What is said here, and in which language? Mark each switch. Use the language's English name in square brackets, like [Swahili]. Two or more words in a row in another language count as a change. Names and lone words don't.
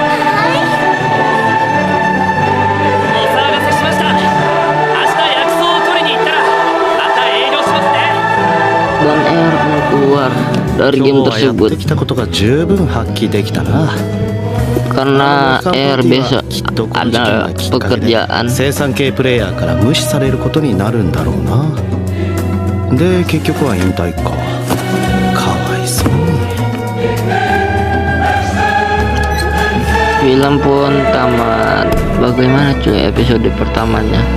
[Japanese] お騒がせしました。明日薬草を取りに行ったらまた営業しますね。 [Indonesian] dan AR pun keluar dari [Japanese] 今 [Indonesian] game [Japanese] 日はやって [Indonesian] tersebut [Japanese] きたことが十分発揮できたな。 [Indonesian] karena AR besok [Japanese] きっとこの事件 [Indonesian] ada [Japanese] がきっかけで [Indonesian] pekerjaan [Japanese] 生産系プレイヤーから無視されることになるんだろうな。で結局は引退か。かわいそうに。 [Indonesian] film pun tamat. Bagaimana cuy episode pertamanya?